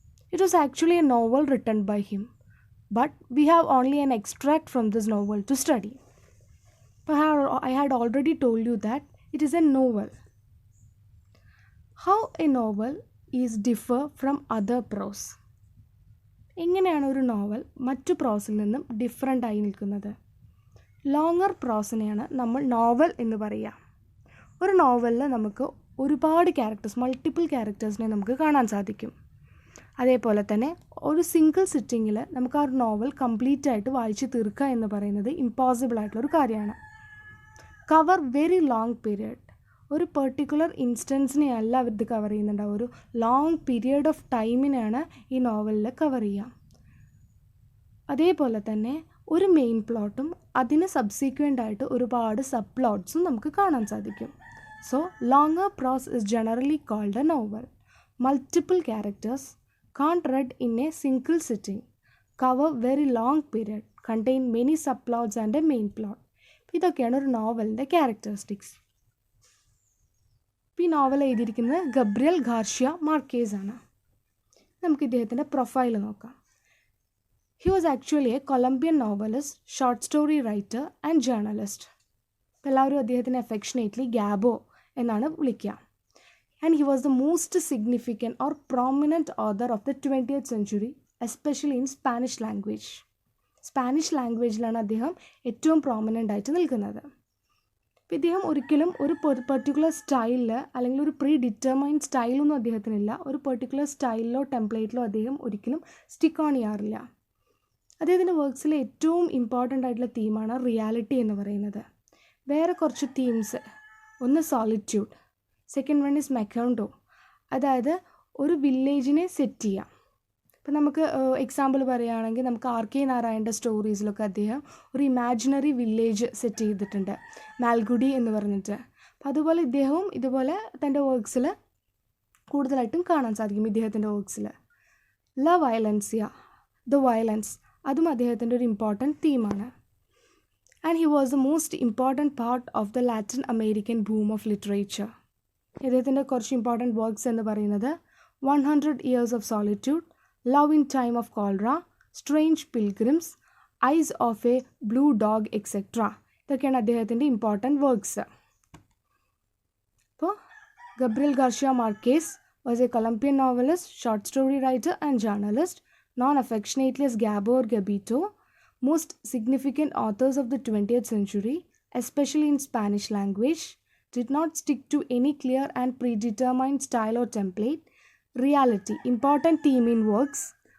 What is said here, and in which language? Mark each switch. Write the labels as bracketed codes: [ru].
[en] It was actually a novel written by him, but we have only an extract from this novel to study. I had already told you that it is a novel. How a novel is differ from other prose. [ml] എങ്ങനെയാണ് ഒരു novel മറ്റു പ്രോസിൽ നിന്നും different ആയി നിൽക്കുന്നത്? Longer പ്രോസിനെയാണ് നമ്മൾ novel എന്ന് പറയുക. ഒരു നോവലിൽ നമുക്ക് ഒരുപാട് മൾട്ടിപ്പിൾ ക്യാരക്ടേഴ്സിനെ നമുക്ക് കാണാൻ സാധിക്കും. അതേപോലെ തന്നെ ഒരു സിംഗിൾ സിറ്റിങ്ങിൽ നമുക്ക് ആ ഒരു നോവൽ കംപ്ലീറ്റ് ആയിട്ട് വായിച്ച് തീർക്കുക എന്ന് പറയുന്നത് ഇമ്പോസിബിൾ ആയിട്ടുള്ളൊരു കാര്യമാണ്. കവർ വെരി ലോങ് പീരിയഡ്, ഒരു പെർട്ടിക്കുലർ ഇൻസ്റ്റൻസിനെ അല്ല ഇത് കവർ ചെയ്യുന്നുണ്ടാവും, ഒരു ലോങ് പീരിയഡ് ഓഫ് ടൈമിനാണ് ഈ നോവലിൽ കവർ ചെയ്യുക. അതേപോലെ തന്നെ ഒരു മെയിൻ പ്ലോട്ടും അതിന് സബ്സീക്വൻ്റ് ആയിട്ട് ഒരുപാട് സബ് പ്ലോട്ട്സും നമുക്ക് കാണാൻ സാധിക്കും. [en] So longer prose is generally called a novel. Multiple characters, can't read in a single sitting, cover very long period, contain many subplots and a main plot. [ml] ഇതൊക്കെയാണ് ഒരു നോവലിൻ്റെ ക്യാരക്ടറിസ്റ്റിക്സ്. ഈ novel എഴുതിയിരിക്കുന്നത് Gabriel Garcia Marquez ആണ്. നമുക്ക് ഇദ്ദേഹത്തിൻ്റെ profile നോക്കാം. [en] He was actually a Colombian novelist, short story writer and journalist. [ml] എല്ലാവരും അദ്ദേഹത്തിനെ അഫെക്ഷനേറ്റ്ലി ഗാബോ എന്നാണ് വിളിക്കുക. [en] And he was the most significant or prominent author of the 20th century, especially in Spanish language. [ml] Spanish ലാംഗ്വേജിലാണ് അദ്ദേഹം ഏറ്റവും prominent ആയിട്ട് നിൽക്കുന്നത്. അപ്പോൾ ഇദ്ദേഹം ഒരിക്കലും ഒരു പെർട്ടിക്കുലർ സ്റ്റൈലിൽ അല്ലെങ്കിൽ ഒരു പ്രീ ഡിറ്റർമൈൻഡ് സ്റ്റൈലൊന്നും അദ്ദേഹത്തിനില്ല. ഒരു പെർട്ടിക്കുലർ സ്റ്റൈലിലോ ടെംപ്ലേറ്റിലോ അദ്ദേഹം ഒരിക്കലും സ്റ്റിക്ക് ഓൺ ചെയ്യാറില്ല. അദ്ദേഹത്തിൻ്റെ വർക്ക്സിലെ ഏറ്റവും ഇമ്പോർട്ടൻ്റ് ആയിട്ടുള്ള തീമാണ് റിയാലിറ്റി എന്ന് പറയുന്നത്. വേറെ കുറച്ച് തീംസ്, ഒന്ന് സോളിറ്റ്യൂഡ്, സെക്കൻഡ് വൺ ഇസ് മെക്കൗണ്ടോ, അതായത് ഒരു വില്ലേജിനെ സെറ്റ് ചെയ്യാം. ഇപ്പം നമുക്ക് എക്സാമ്പിൾ പറയുകയാണെങ്കിൽ നമുക്ക് ആർ കെ നാരായണൻ്റെ സ്റ്റോറീസിലൊക്കെ അദ്ദേഹം ഒരു ഇമാജിനറി വില്ലേജ് സെറ്റ് ചെയ്തിട്ടുണ്ട്, മാൽഗുഡി എന്ന് പറഞ്ഞിട്ട്. അപ്പം അതുപോലെ ഇദ്ദേഹവും ഇതുപോലെ തൻ്റെ വർക്ക്സിൽ കൂടുതലായിട്ടും കാണാൻ സാധിക്കും. ഇദ്ദേഹത്തിൻ്റെ വർക്ക്സിൽ ല വയലൻസിയ, ദ വയലൻസ്, അതും അദ്ദേഹത്തിൻ്റെ ഒരു important തീമാണ്. [en] And he was the most important part of the Latin American boom of literature. [ml] ഇദ്ദേഹത്തിൻ്റെ കുറച്ച് ഇമ്പോർട്ടൻറ്റ് വർക്ക്സ് എന്ന് പറയുന്നത് 100 Years of Solitude, Love in Time of Cholera, Strange Pilgrims, Eyes of a Blue Dog, etc. [en] ഇതൊക്കെയാണ് അദ്ദേഹത്തിൻ്റെ important works. അപ്പോൾ Gabriel Garcia Marquez was a Colombian novelist, short story writer and journalist, known affectionately as Gabo or Gabito. Most significant authors of the 20th century, especially in Spanish language, did not stick to any clear and predetermined style or template. Reality, important theme in works.